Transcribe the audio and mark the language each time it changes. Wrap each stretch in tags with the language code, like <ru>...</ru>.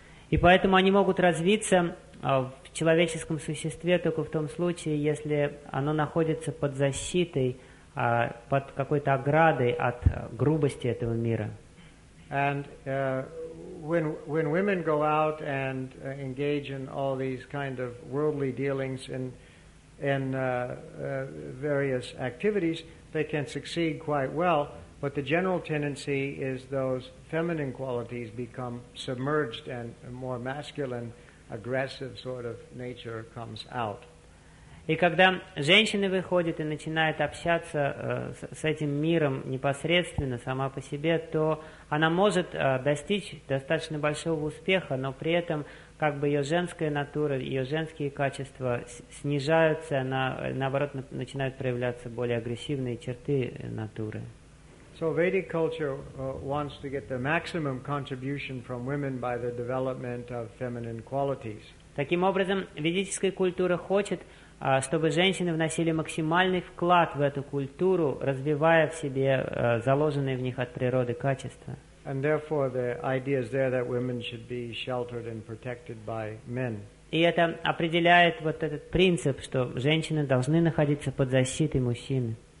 <ru>И поэтому они могут развиться в человеческом существе только в том случае, если оно находится под защитой, под какой-то оградой от грубости этого мира.</ru> <en>And when women go out and engage in all these kind of worldly dealings in various activities, they can succeed quite well, but the general tendency is those feminine qualities become submerged and a more masculine, aggressive sort of nature comes out.</en> <ru>И когда женщины выходят и начинают общаться с этим миром непосредственно, сама по себе, то она может достичь достаточно большого успеха, но при этом как бы ее женская натура, ее женские качества снижаются, она, наоборот, начинают проявляться более агрессивные черты натуры.</ru> <en>So Vedic culture wants to get the maximum contribution from women by the development of feminine qualities.</en> <ru>Таким образом, ведическая культура хочет, чтобы женщины вносили максимальный вклад в эту культуру, развивая в себе заложенные в них от природы качества.</ru> <en>And therefore, the idea is there that women should be sheltered and protected by men.</en> <ru>И это определяет вот этот принцип, что женщины должны находиться под защитой мужчины.</ru>